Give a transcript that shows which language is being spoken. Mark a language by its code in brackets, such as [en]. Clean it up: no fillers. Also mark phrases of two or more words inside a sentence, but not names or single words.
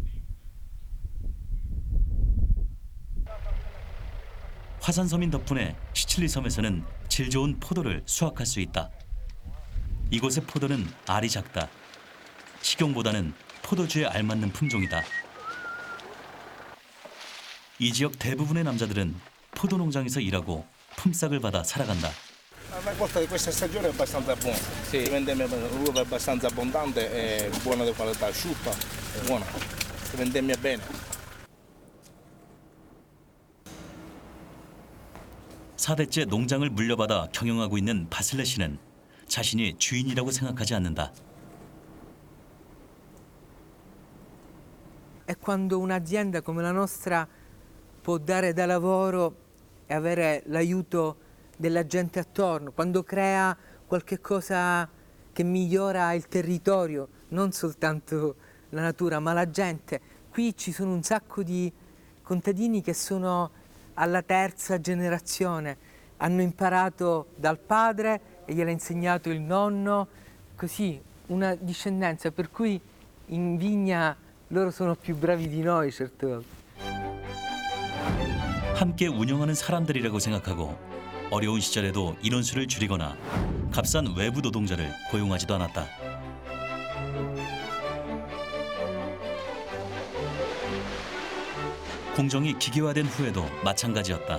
[ko] 화산섬인 덕분에 시칠리 섬에서는 질 좋은 포도를 수확할 수 있다. 이곳의 포도는 알이 작다. 식용보다는 포도주에 알맞는 품종이다. 이 지역 대부분의 남자들은 포도 농장에서 일하고 품삯을 받아 살아간다. [it] La costa di questa stagione è abbastanza buona, si vende uva abbastanza abbondante e buona di qualità, asciutta, buona, si vendemmia bene. [ko] 4대째 농장을 물려받아 경영하고 있는 바슬레 씨는 자신이 주인이라고 생각하지 않는다. [it] È quando un'azienda come la nostra può dare da lavoro e avere l'aiuto della gente attorno, quando crea qualche cosa che migliora il territorio, non soltanto la natura, ma la gente. Qui ci sono un sacco di contadini che sono alla terza generazione, hanno imparato dal padre e gliel'ha insegnato il nonno, così una discendenza, per cui in vigna loro sono più bravi di noi certe volte. [ko] 함께 운영하는 사람들이라고 생각하고 어려운 시절에도 인원수를 줄이거나 값싼 외부 노동자를 고용하지도 않았다. 공정이 기계화된 후에도 마찬가지였다.